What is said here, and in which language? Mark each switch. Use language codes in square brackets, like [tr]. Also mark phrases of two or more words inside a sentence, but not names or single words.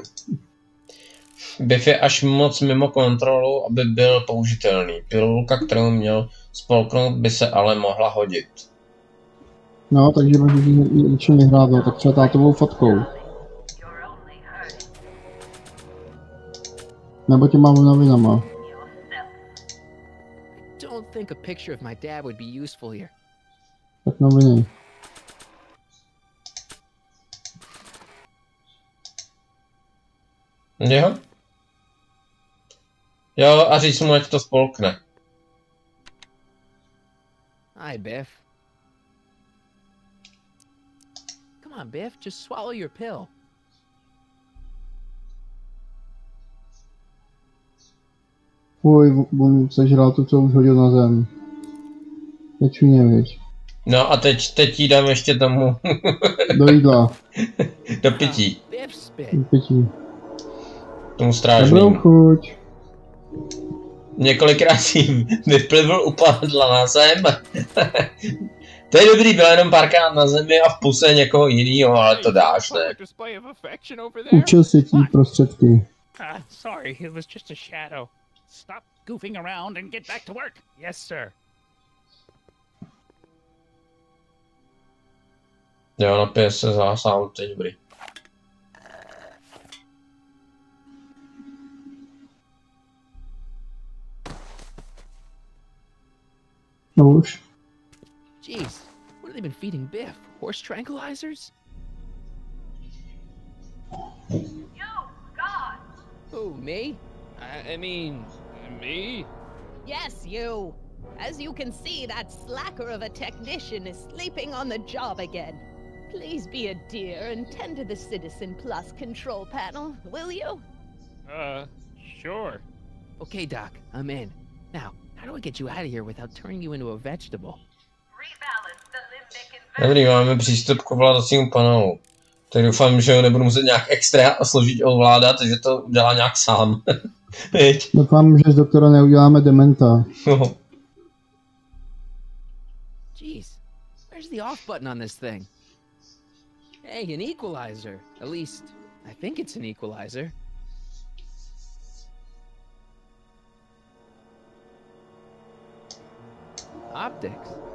[cs] Biff je až moc mimo kontrolu, aby byl použitelný. Pilulka, kterou měl spolknout, by se ale mohla hodit. No, takže můžeš ničem vyhrát, no, tak třeba tátovou fotkou. Nebo těma novinama. [en] Don't think a picture of my dad would be useful here. [cs] Tak noviny. Jo? Jo, a říct mu, ať to spolkne. [en] Hi, Biff. Come on, Biff, just swallow your pill. [cs] Fuj, on sežral to, co už hodil na zem. Nečuně, viď. No a teď jí dám ještě tomu. Do jídla. Do pití. Do pití. Tomu strážnému. Dobrou chuť. Několikrát si vyplivl, upadla na zem. To je dobrý, byl jenom párkrát na zemi a v puse někoho jinýho, ale to dáš, ne? Učil se tí prostředky. [en] Sorry, it was just a shadow. Stop goofing around and get back to work. Yes, sir. [cs] Jo, napije se zásahou, to je dobrý. No už. [en] Jeez, what have they been feeding Biff? Horse tranquilizers? Who, me? I mean, me? Yes, you. As you can see, that slacker of a technician is sleeping on the job again. Please be a dear and tend to the Citizen Plus control panel, will you? Sure. Okay, Doc, I'm in. Now, how do I get you out of here without turning you into a vegetable? [cs] Dobrý, máme přístup k ovládacímu panelu. Tak doufám, že ho nebudu muset nějak extra složit ovládat, že to udělá nějak sám. Doufám, že z doktora neuděláme dementa. [en] Jeez, where's the off button on this thing? Hey, an equalizer. At least, I think it's an equalizer. Optics.